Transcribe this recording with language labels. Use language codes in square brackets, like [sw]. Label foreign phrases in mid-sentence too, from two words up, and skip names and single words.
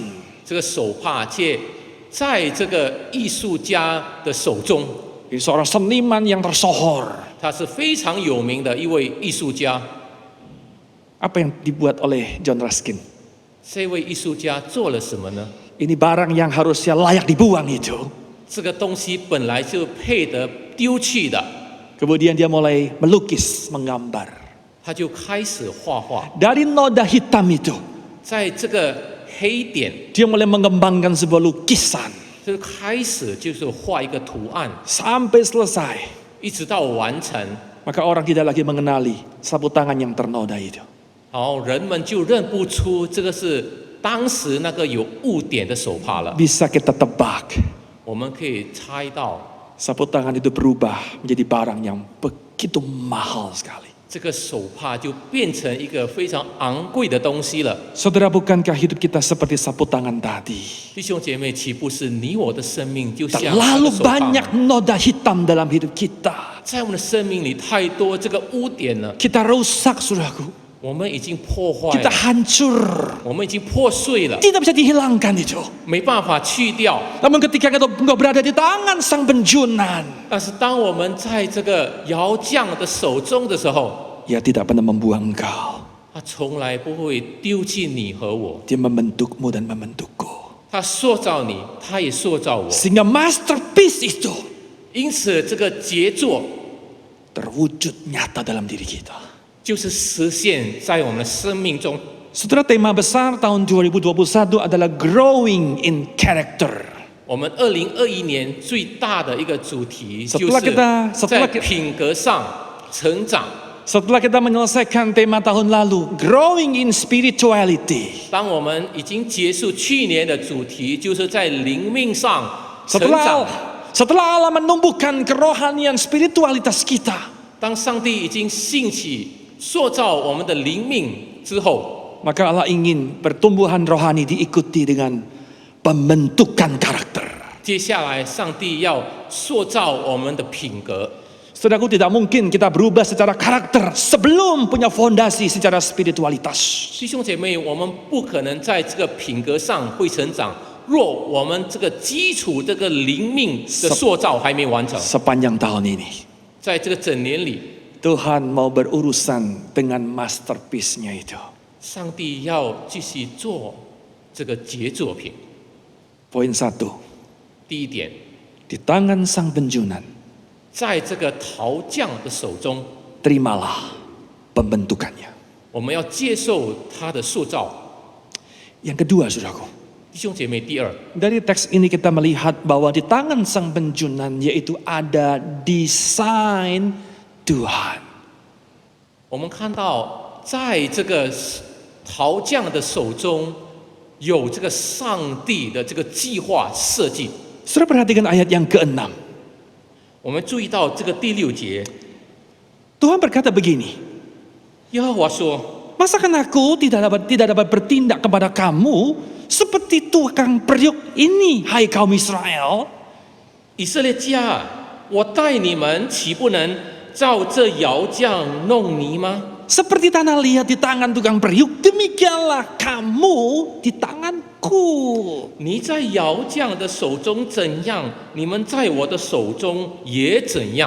[zh] 这个手帕却在这个艺术家的手中， [id] Ini seorang seniman yang tersohor. [zh] 他是非常有名的一位艺术家。 [id] Apa yang dibuat oleh John Ruskin? [zh] 这位艺术家做了什么呢？ [id] Ini barang yang harusnya layak dibuang itu. [zh] 这个东西本来就配得丢弃的， [id] Kemudian dia mulai melukis, menggambar. [zh] 他就开始画画， [id] Dari noda hitam itu, [zh] 在这个黑点， [id] dia mulai mengembangkan sebuah lukisan [zh] 就开始就是画一个图案， [id] sampai selesai. [zh] 一直到完成， [id] Maka orang tidak lagi mengenali sapu tangan yang ternoda itu. [zh] 然后人们就认不出这个是当时那个有污点的手帕了。 [id] Bisa kita tebak, [zh] 我们可以猜到， [id] sapu tangan itu berubah menjadi barang yang begitu mahal sekali. [zh] 这个手帕就变成一个非常昂贵的东西了。 [id] Saudara, bukankah hidup kita seperti sapu tangan tadi? [zh] 弟兄姐妹，岂不是你我的生命就像那 [id] Terlalu [zh] 个手帕吗？ [id] banyak noda hitam dalam hidup kita. [zh] 在我们的生命里太多这个污点了， [id] Kita rusak, saudaraku. [zh] 我们已经破坏 [id] Kita [zh] 了， [id] hancur. [zh] 我们已经破碎了， [id] Tidak bisa dihilangkan itu. [zh] 没办法去掉。 [id] Namun ketika engkau berada di tangan sang penjunan, [zh] 但是当我们在这个窑匠的手中的时候， [id] ia tidak pernah membuang engkau. [zh] 他从来不会丢弃你和我， [id] Dia membentukmu dan membentukku. [zh] 他塑造你，他也塑造我。 [id] Sehingga masterpiece itu [zh] 因此，这个杰作 [id] terwujud nyata dalam diri kita. [zh] 就是实现在我们的生命中。 [id] Saudara, tema besar tahun 2021 adalah [en] growing in character. [zh] 我们2021年最大的一个主题就 [id] Setelah [zh] 是 [id] kita- [zh] 在品格上成长。 [id] Setelah kita menyelesaikan tema tahun lalu, [en] growing in spirituality. [zh] 当我们已经结束去年的主题，就是在灵命上成长。 [id] Setelah Allah menumbuhkan kerohanian spiritualitas kita, [zh] 当上帝已经兴起塑造我们的灵命之后， [id] maka Allah ingin pertumbuhan rohani diikuti dengan pembentukan karakter. [zh] 接下来上帝要塑造我们的品格。 [id] Saudaraku, tidak mungkin kita berubah secara karakter sebelum punya fondasi secara spiritualitas. [zh] 弟兄姐妹，我们不可能在这个品格上会成长，若我们这个基础这个灵命的塑造还没完成。 [id] Sepanjang tahun ini, [zh] 在这个整年里， [id] Tuhan mau berurusan dengan masterpiece-nya itu. [zh] 上帝要继续做这个杰作品。 [id] Poin 1, [zh] 第一点， [id] di tangan sang penjunan, [zh] 在这个陶匠的手中， [id] terimalah pembentukannya. [zh] 我们要接受他的塑造。 [id] Yang kedua, saudaraku, [zh] 弟兄姐妹，第二， [id] dari teks ini kita melihat bahwa di tangan sang penjunan yaitu ada desain Tuhan. [zh] 我们看到在这个陶匠的手中有这个上帝的这个计划设计。 [id] Saudara perhatikan ayat yang ke-6. [zh] 我们注意到这个第6节， [id] Tuhan berkata begini, [zh] 耶和华说 [id] masakan aku tidak dapat bertindak kepada kamu seperti tukang periuk ini, hai kaum Israel?：“ [zh] 以色列家啊，我待你们岂不能照这窑匠弄泥吗？ [id] Seperti tanah liat di tangan tukang periuk, demikianlah kamu di tanganku. [zh] 你在窑匠的手中怎样，你们在我的手中也怎样。”